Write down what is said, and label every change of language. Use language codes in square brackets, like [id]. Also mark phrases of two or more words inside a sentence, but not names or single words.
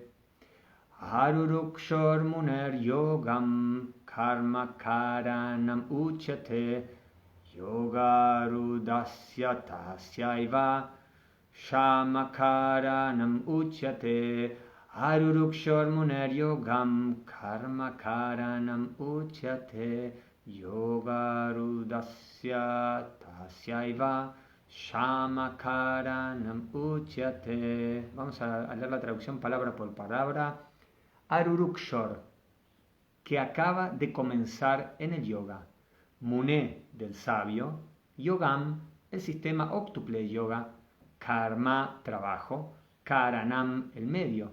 [sa] आरुरुक्षोर् मुनेर् योगं कर्म कारणम् उच्यते योगारूढस्य तस्यैव शमः कारणम् उच्यते. आरुरुक्षोर् मुनेर् योगं कर्म कारणम् उच्यते योगारूढस्य तस्यैव शमः कारणम् उच्यते. [es] Vamos a leer la traducción palabra por palabra. Arurukshor, que acaba de comenzar en el yoga. Mune, del sabio. Yogam, el sistema óctuple de yoga. Karma, trabajo. Karanam, el medio.